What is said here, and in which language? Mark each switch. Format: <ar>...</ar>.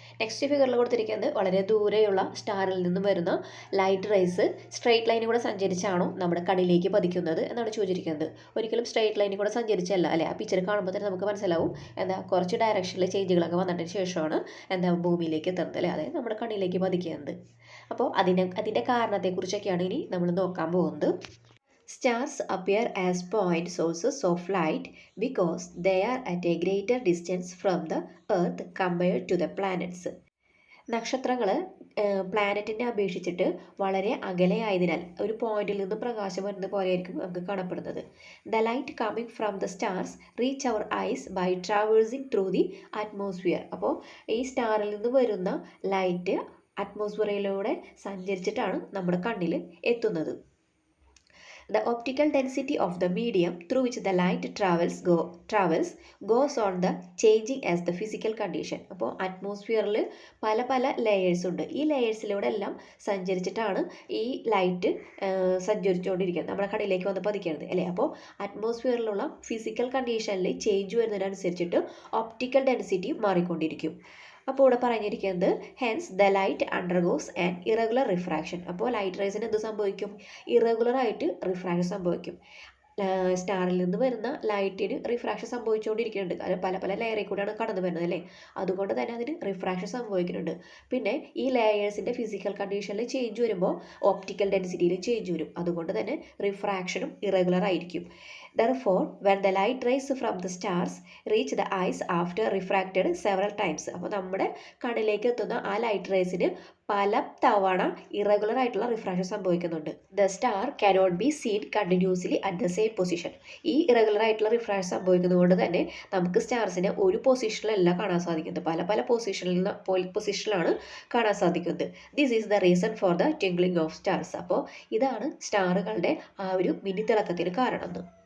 <ml>Next ഫിഗറിൽ കൊടുത്തിരിക്കുന്നത് വളരെ ദൂരെയുള്ള സ്റ്റാറിൽ നിന്നും വരുന്ന ലൈറ്റ് റേസ് സ്ട്രെയിറ്റ് ലൈനിൽ കൂടെ സഞ്ചരിച്ചാണോ നമ്മുടെ കണ്ണിലേക്ക് പതിക്കുന്നത് എന്നാണ് ചോദിച്ചിരിക്കുന്നത്. ഒരിക്കലും സ്ട്രെയിറ്റ് ലൈനിൽ കൂടെ സഞ്ചരിച്ചല്ല അല്ലേ. ആ പിക്ചർ കാണുമ്പോൾ തന്നെ നമുക്ക് മനസ്സിലാവും കുറച്ച് ഡയറക്ഷനിൽ ചേഞ്ചുകളൊക്കെ വന്നതിന് ശേഷമാണ് ഭൂമിയിലേക്ക് എത്തുന്നത് അല്ലേ, അതായത് നമ്മുടെ കണ്ണിലേക്ക് പതിക്കുന്നത്. അപ്പോൾ അതിൻ്റെ കാരണത്തെക്കുറിച്ചൊക്കെയാണ് ഇനി നമ്മൾ നോക്കാൻ പോകുന്നത്.</ml> <en>Stars appear as point sources of light because they are at a greater distance from the Earth compared to the planets.</en> <ml>നക്ഷത്രങ്ങൾ പ്ലാനറ്റിനെ അപേക്ഷിച്ചിട്ട് വളരെ അകലെയായതിനാൽ ഒരു പോയിന്റിൽ നിന്ന് പ്രകാശം വരുന്ന പോലെയായിരിക്കും നമുക്ക് കാണപ്പെടുന്നത്.</ml> <en>The light coming from the stars reach our eyes by traversing through the atmosphere.</en> <ml>അപ്പോൾ ഈ സ്റ്റാറിൽ നിന്ന് വരുന്ന ലൈറ്റ് അറ്റ്മോസ്ഫിയറിലൂടെ സഞ്ചരിച്ചിട്ടാണ് നമ്മുടെ കണ്ണിൽ എത്തുന്നത്.</ml> <en>The optical density of the medium through which the light travels goes on the changing as the physical condition.</en> <ml>അപ്പോൾ അറ്റ്മോസ്ഫിയറിൽ പല layers ഉണ്ട്. ഈ ലെയേഴ്സിലൂടെ എല്ലാം സഞ്ചരിച്ചിട്ടാണ് ഈ ലൈറ്റ് സഞ്ചരിച്ചുകൊണ്ടിരിക്കുന്നത്, നമ്മുടെ കണ്ണിലേക്ക് വന്ന് പതിക്കുന്നത് അല്ലേ. അപ്പോൾ അറ്റ്മോസ്ഫിയറിലുള്ള ഫിസിക്കൽ കണ്ടീഷനിൽ ചേഞ്ച് വരുന്നതിനനുസരിച്ചിട്ട് ഒപ്റ്റിക്കൽ ഡെൻസിറ്റി മാറിക്കൊണ്ടിരിക്കും. അപ്പോൾ ഇവിടെ പറഞ്ഞിരിക്കുന്നത്</ml> <en>Hence the light undergoes and irregular refraction.</en> <ml>അപ്പോൾ ലൈറ്റ് റേസിന് എന്ത് സംഭവിക്കും? ഇറഗുലറായിട്ട് റിഫ്രാക്ഷൻ സംഭവിക്കും. സ്റ്റാറിൽ നിന്ന് വരുന്ന ലൈറ്റിന് റിഫ്രാക്ഷൻ സംഭവിച്ചുകൊണ്ടിരിക്കുന്നുണ്ട്. അത് പല ലെയറിൽ കൂടെയാണ് കടന്നു വരുന്നത് അല്ലേ. അതുകൊണ്ട് തന്നെ അതിന് റിഫ്രാക്ഷൻ സംഭവിക്കുന്നുണ്ട്. പിന്നെ ഈ ലെയേഴ്സിൻ്റെ ഫിസിക്കൽ കണ്ടീഷനിൽ ചേഞ്ച് വരുമ്പോൾ ഓപ്റ്റിക്കൽ ഡെൻസിറ്റിയിൽ ചേഞ്ച് വരും. അതുകൊണ്ട് തന്നെ റിഫ്രാക്ഷനും ഇറഗുലർ ആയിരിക്കും.</ml> <en>Therefore, when the light rays from the stars reach the eyes after refracted several times,</en> <ml>അപ്പോൾ നമ്മുടെ കണ്ണിലേക്ക് എത്തുന്ന ആ ലൈറ്റ് റേസിന് പല തവണ ഇറഗുലർ ആയിട്ടുള്ള റിഫ്രാക്ഷൻ സംഭവിക്കുന്നുണ്ട്.</ml> <en>The star cannot be seen continuously at the same position.</en> <ml>ഈ ഇറഗുലർ ആയിട്ടുള്ള റിഫ്രാക്ഷൻ സംഭവിക്കുന്നത് കൊണ്ട് തന്നെ നമുക്ക് സ്റ്റാർസിനെ ഒരു പൊസിഷനിലല്ല കാണാൻ സാധിക്കുന്നത്, പല പൊസിഷനിലാണ് കാണാൻ സാധിക്കുന്നത്.</ml> <en>This is the reason for the twinkling of stars.</en> <ml>അപ്പോൾ ഇതാണ് സ്റ്റാറുകളുടെ ആ ഒരു മിന്നിത്തിളക്കത്തിന് കാരണം.</ml>